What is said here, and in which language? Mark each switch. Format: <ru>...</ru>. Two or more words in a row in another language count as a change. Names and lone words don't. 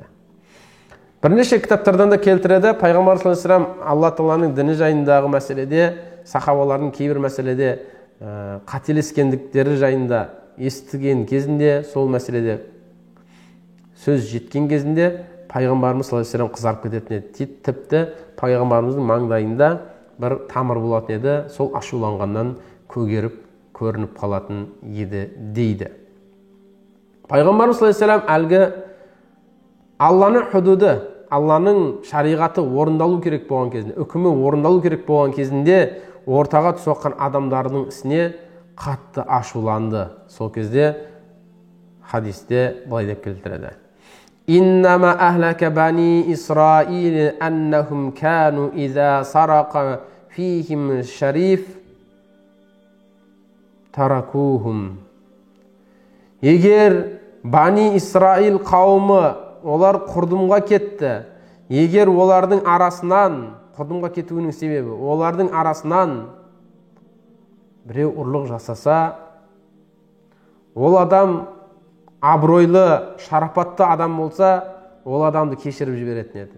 <kk>Бірнеше кітаптардан да келтіреді, пайғамбар</kk> <ar>صلى الله عليه وسلم</ar> <kk>Алла Тағаланың діні жайындағы мәселеде, сахабалардың кейбір мәселеде қателескендіктері жайында естіген кезінде, сол мәселеде сөз жеткен кезінде пайғамбарымыз</kk> <ar>صلى الله عليه وسلم</ar> <kk>қызарып кететін еді. Тіпті пайғамбарымыздың маңдайында бір тамыр болатын еді, сол ашуланғаннан көгеріп көрініп қалатын еді дейді. Пайғамбарымыз</kk> <ar>صلى الله عليه وسلم</ar> <kk>әлгі Алланың худуды, Алланың шариғаты орындалу керек болған кезінде, үкімі орындалу керек болған кезінде ортаға түсіп жатқан адамдардың ісіне қатты ашуланды. Сол кезде хадисте былай деп келтіреді:</kk> <ar>«إنما أهلك بني إسرائيل أنهم كانوا إذا سرق فيهم الشريف تركوهم».</ar> <kk>Егер Бани Исраил қауымы олар құрдымға кетті, егер олардың арасынан, құрдымға кетуінің себебі, олардың арасынан біреу ұрлық жасаса, ол адам абыройлы, шарапатты адам болса, ол адамды кешіріп жіберетін еді.</kk>